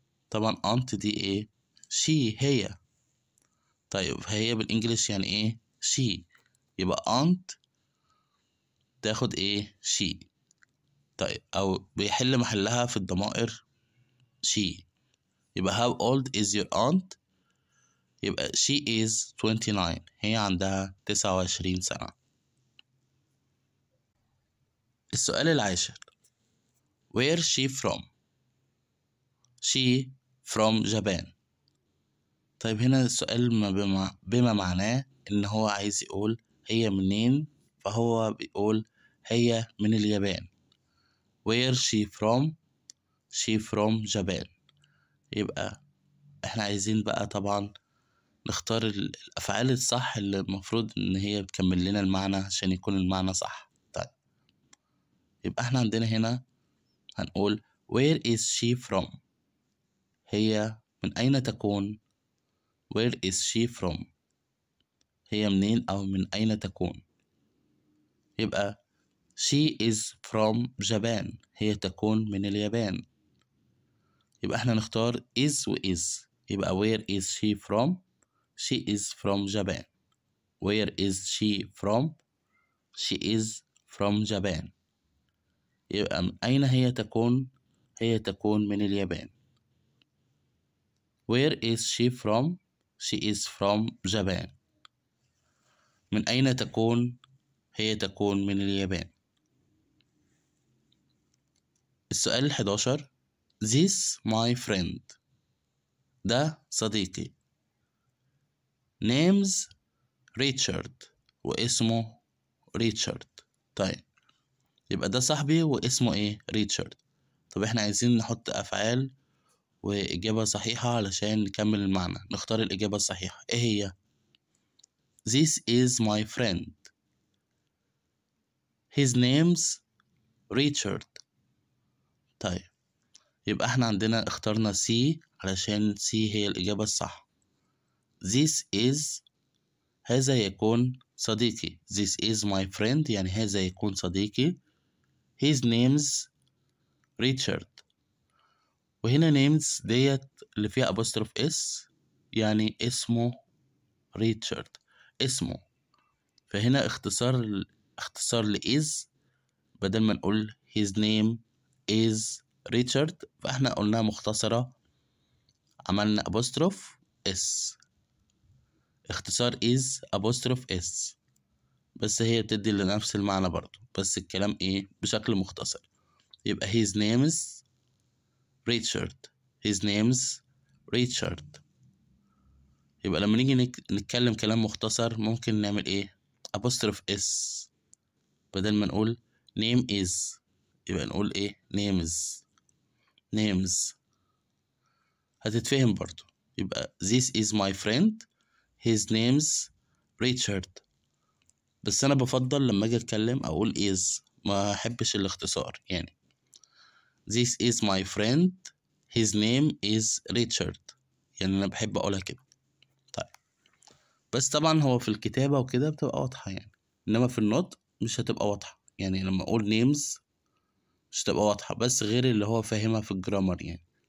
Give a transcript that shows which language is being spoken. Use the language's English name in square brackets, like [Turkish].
[Arabic] طبعا aunt دي ايه؟ she هي. طيب هي بالانجلش يعني ايه؟ she. يبقى aunt تاخد ايه؟ she. طيب او بيحل محلها في الضمائر she. [English] يبقى how old is your aunt؟ يبقى she is 29 [Arabic] هي عندها 29 سنة. السؤال العاشر [English] where she from؟ she from Japan. [Arabic] طيب هنا السؤال بما معناه ان هو عايز يقول هي منين، فهو بيقول هي من اليابان. [English] where she from؟ she from Japan. [Arabic] يبقى احنا عايزين بقى طبعا نختار الأفعال الصح اللي المفروض إن هي بتكمل لنا المعنى عشان يكون المعنى صح. طيب يبقى احنا عندنا هنا هنقول [English] where is she from؟ [Arabic] هي من أين تكون؟ where is she from؟ هي منين أو من أين تكون؟ يبقى [English] she is from Japan [Arabic] هي تكون من اليابان. يبقى احنا نختار is و is. [English] يبقى where is she from؟ she is from Japan. where is she from؟ she is from Japan. [Arabic] يبقى من أين هي تكون؟ هي تكون من اليابان. [English] where is she from؟ she is from Japan. [Arabic] من أين تكون؟ هي تكون من اليابان. السؤال 11 [English] This my friend [Arabic] ده صديقي names ريتشارد واسمه ريتشارد. طيب يبقى ده صاحبي واسمه ايه؟ ريتشارد. طب احنا عايزين نحط افعال واجابة صحيحة علشان نكمل المعنى. نختار الاجابة الصحيحة. ايه هي؟ [English] This is my friend his name's Richard. [Arabic] طيب يبقى احنا عندنا اخترنا C علشان C هي الإجابة الصح. [English] This is [Arabic] هذا يكون صديقي. [English] This is my friend [Arabic] يعني هذا يكون صديقي. [English] His name's Richard. [Arabic] وهنا names ديت اللي فيها apostrophe S يعني اسمه ريتشارد اسمه. فهنا اختصار ل is بدل ما نقول [English] his name is [Arabic] ريتشارد فاحنا قلناها مختصرة عملنا apostrophe S. اختصار is apostrophe S بس هي بتدي لنفس المعنى برضو بس الكلام ايه بشكل مختصر. [English] يبقى his name's Richard. his name's Richard. [Arabic] يبقى لما نيجي نتكلم كلام مختصر ممكن نعمل ايه؟ apostrophe S بدل ما نقول name is يبقى نقول ايه؟ names هتتفهم برضو. [English] يبقى this is my friend his name's Richard. [Arabic] بس انا بفضل لما اجي اتكلم اقول is ما احبش الاختصار يعني [English] this is my friend his name is [Arabic] ريتشارد يعني انا بحب اقولها كده. طيب بس طبعا هو في الكتابة وكده بتبقى واضحة يعني انما في النطق مش هتبقى واضحة يعني لما اقول names مش هتبقى واضحة بس غير اللي هو فاهمها في الجرامر يعني.